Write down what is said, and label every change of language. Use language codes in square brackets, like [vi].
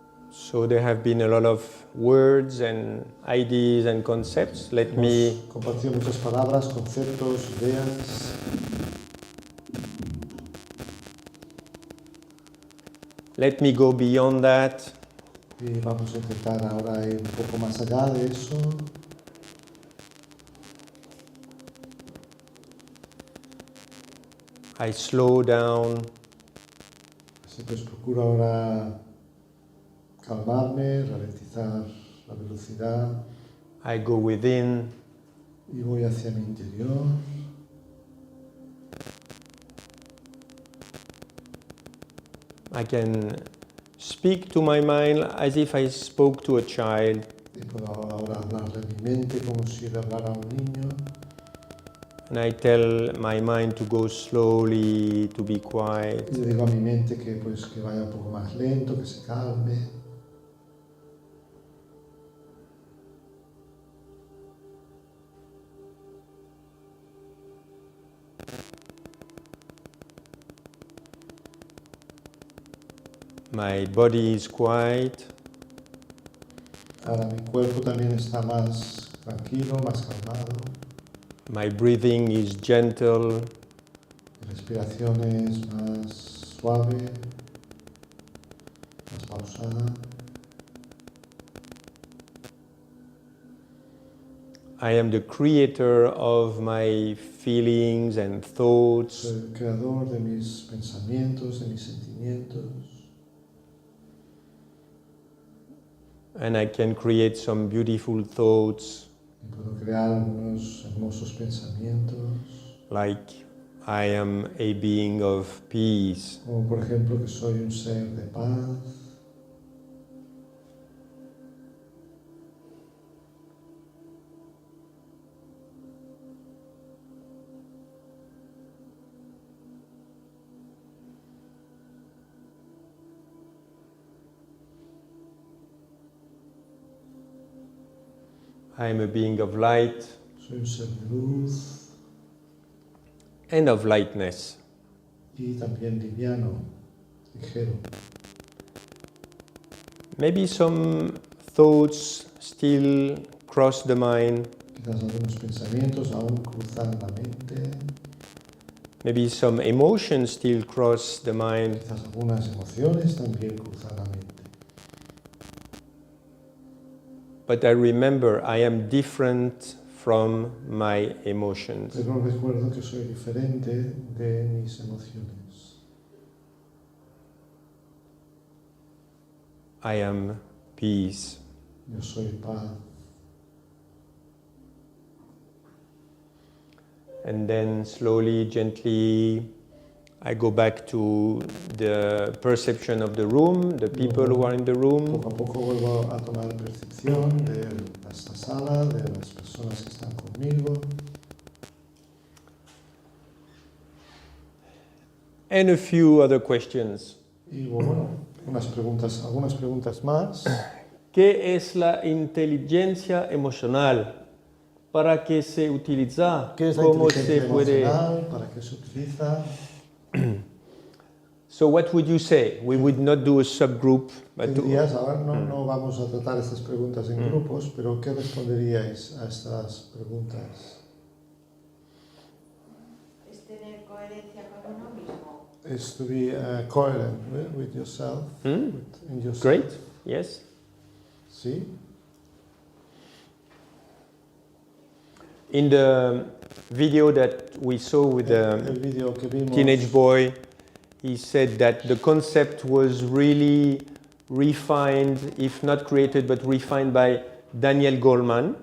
[en] So there have been a lot of words and ideas and concepts. Let me [es] Hemos compartido muchas palabras, conceptos, ideas. [en] go beyond that. [es] Y vamos a intentar ahora ir un poco más allá de eso. [en] I slow down. [es] Así pues procuro ahora calmarme, ralentizar la velocidad [en] I go within. [es] y voy hacia mi interior. [en] I can speak to my mind as if I spoke to a child. [es] Y puedo ahora hablarle a mi mente como si le hablara a un niño. [en] And I tell my mind to go slowly, to be quiet. [es] Y le digo a mi mente que, pues, que vaya un poco más lento, que se calme. [en] My body is quiet. [es] Ahora mi cuerpo también está más tranquilo, más calmado. [en] My breathing is gentle. [es] Mi respiración es más suave, más pausada. [en] I am the creator of my feelings and thoughts. [es] Soy el creador de mis pensamientos, de mis sentimientos. [en] And I can create some beautiful thoughts, [es] Y puedo crear unos hermosos pensamientos, [en] like I am a being of peace. [es] como por ejemplo que soy un ser de paz. [en] I am a being of light [es] soy un ser de luz [en] and of lightness. [es] y también liviano, ligero. [en] Maybe some thoughts still cross the mind. [es] Quizás algunos pensamientos aún cruzan la mente, [en] Maybe some emotions still cross the mind. [es] quizás algunas emociones también cruzan la mente. [en] But I remember I am different from my emotions. [es] Pero recuerdo que soy diferente de mis emociones. [en] I am peace. [es] Yo soy paz. [en] And then slowly, gently, I go back to the perception of the room, the people who are in the room. [es] Poco a poco vuelvo a tomar percepción de esta sala, de las personas que están conmigo. [en] And a few other questions. [es] Y bueno, algunas preguntas más. ¿Qué es la inteligencia emocional? ¿Para qué se utiliza? ¿Qué es la ¿Cómo inteligencia se puede? emocional? ¿Para qué se utiliza? [en] So what would you say? We would not do a subgroup, [es] ¿Qué [en] but [es] dirías? Ahora no vamos a tratar estas preguntas en grupos, pero ¿qué responderíais a estas preguntas? Es tener coherencia con uno mismo. [en] Is to be coherent with yourself, in yourself. Great, yes. [es] Sí. [en] In the video that we saw with [es] El [en] the [es] vídeo que vimos, [en] teenage boy, he said that the concept was really refined, if not created, but refined by Daniel Goleman